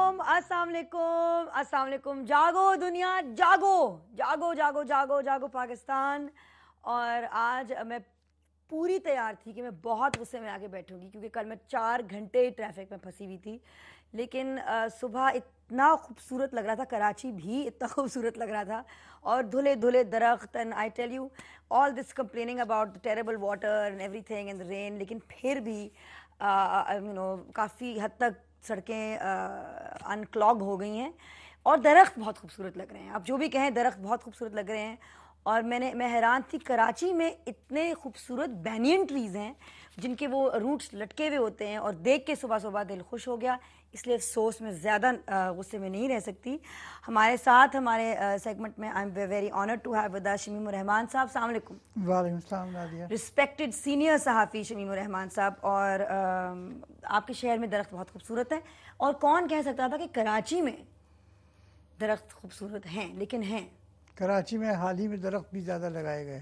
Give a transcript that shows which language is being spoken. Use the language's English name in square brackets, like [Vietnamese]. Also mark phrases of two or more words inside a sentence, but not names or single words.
[Arabic] السلام عليكم، السلام عليكم. [Urdu] جاگو دنیا، جاگو جاگو جاگو جاگو جاگو پاکستان. اور آج میں پوری تیار تھی کہ میں بہت غصے میں آ کے بیٹھوں گی، کیونکہ کل میں 4 گھنٹے ٹریفک میں پھنسی ہوئی تھی. لیکن صبح اتنا خوبصورت لگ رہا تھا، کراچی بھی اتنا خوبصورت لگ رہا تھا، اور دھلے دھلے درخت. [English] And I tell you, all this complaining about the terrible water and everything and the rain, [Urdu] لیکن پھر بھی کافی حد تک سڑکیں ان کلاگ ہو گئی ہیں اور درخت بہت خوبصورت لگ رہے ہیں. آپ جو بھی کہیں، درخت بہت خوبصورت لگ رہے ہیں۔ اور میں حیران تھی، کراچی میں اتنے خوبصورت [English] banyan trees [Urdu] ہیں جن کے وہ روٹس لٹکے ہوئے ہوتے ہیں، اور دیکھ کے صبح صبح دل خوش ہو گیا. اس لیے افسوس میں زیادہ غصے میں نہیں رہ سکتی. ہمارے ساتھ ہمارے سیگمنٹ میں [English] I am very honoured to have with us शमीम रहमान साहब। [Arabic] السلام عليكم. وعليكم السلام نادیہ. [English] respected senior [Urdu] صحافی شمیم رحمان صاحب۔ اور آپ کے شہر میں درخت بہت خوبصورت ہے، اور کون کہہ سکتا تھا کہ کراچی میں درخت خوبصورت ہیں، لیکن ہیں. کراچی میں حال ہی میں درخت بھی زیادہ لگائے گئے.